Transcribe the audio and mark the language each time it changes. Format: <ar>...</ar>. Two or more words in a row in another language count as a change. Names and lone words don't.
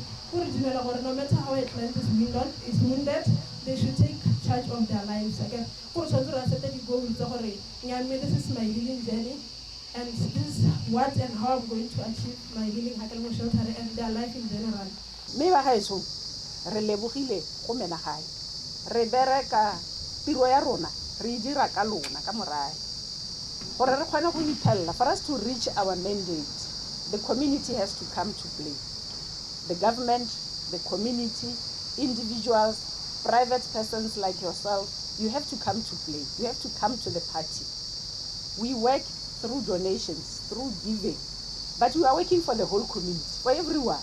<en>No matter how a client is wounded, they should take charge of their lives. Okay? This is my healing journey. And this is what and how I'm going to achieve my healing and their life in general.</en> <tn>Me ba gaetso re lebogile go mena gae re bereka tiro ya rona re e dira ka lona ka morae gore re kgone go iphelela.</tn> <en>For us to reach our mandate, the community has to come to play. The government, the community, individuals, private persons like yourself, you have to come to play. You have to come to the party. We work through donations, through giving, but we are working for the whole community, for everyone.</en>